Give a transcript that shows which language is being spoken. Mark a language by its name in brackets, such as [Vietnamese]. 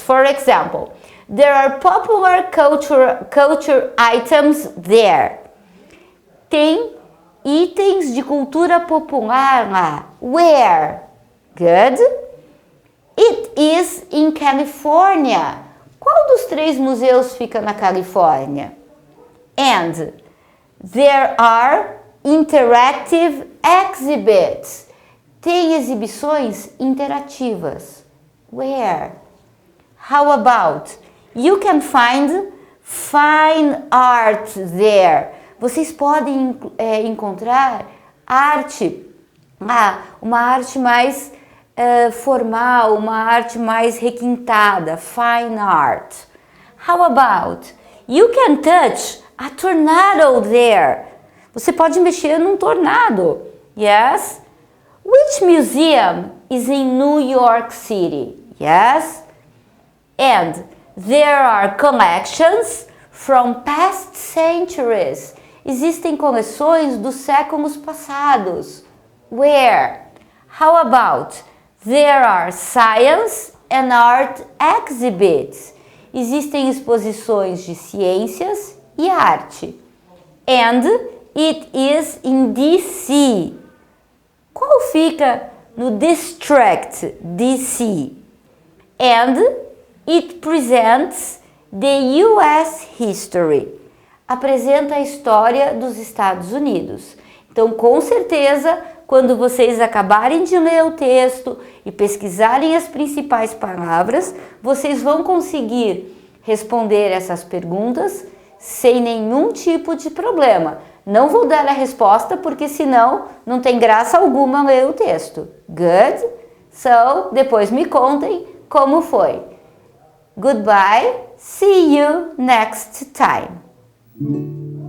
[English] For example, there are popular culture items there. [Portuguese] Tem itens de cultura popular lá. [English] Where? Good. It is in California. [Portuguese] Qual dos 3 museus fica na Califórnia? [English] And there are interactive exhibits. [Portuguese] Tem exibições interativas. [English] Where? How about? You can find fine art there. [Portuguese] Vocês podem encontrar arte, uma arte mais formal, uma arte mais requintada, fine art. [English] How about? You can touch a tornado there. [Portuguese] Você pode mexer num tornado. [English] Yes? Which museum is in New York City? Yes? And there are collections from past centuries. [Portuguese] Existem coleções dos séculos passados. [English] Where? How about? There are science and art exhibits. [Portuguese] Existem exposições de ciências e arte. [English] And it is in DC. [Portuguese] Qual fica [English] no district DC. And it presents the US history. [Portuguese] Apresenta a história dos Estados Unidos. Então, com certeza, quando vocês acabarem de ler o texto e pesquisarem as principais palavras, vocês vão conseguir responder essas perguntas sem nenhum tipo de problema. Não vou dar a resposta porque senão não tem graça alguma ler o texto. [English] Good? [Portuguese] So, depois me contem como foi. [English] Goodbye. See you next time.